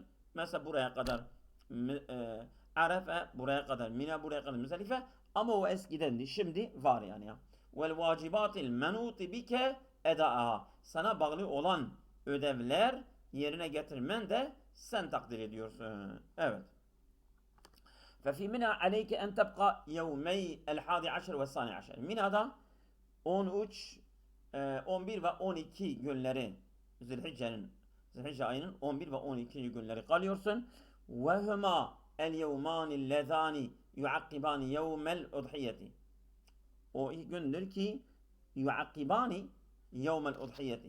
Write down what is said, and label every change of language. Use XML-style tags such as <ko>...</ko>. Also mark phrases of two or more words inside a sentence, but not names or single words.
<tr>Mesela buraya kadar Arefe, buraya kadar Mina, buraya kadar Müzdelife, ama o eskidendi. Şimdi var yani ya.</tr> <ar>والواجبات المنوطة بك أداؤها.</ar> <tr>Sana bağlı olan ödevler yerine getirmen de sen takdir ediyorsun. Evet.</tr> <ar>ففي منى عليك أن تبقى يومي الحادي عشر والثاني عشر.</ar> <tr>Mina'da 13, 11 ve 12 günleri Zilhicce ayının 11 ve 12. günleri kalıyorsun.</tr> <ar>وهما اليومان اللذان يعقبان يوم الأضحية.</ar> <tr>O iki gündür ki</tr> <ar>يعقبان يوم الأضحية.</ar>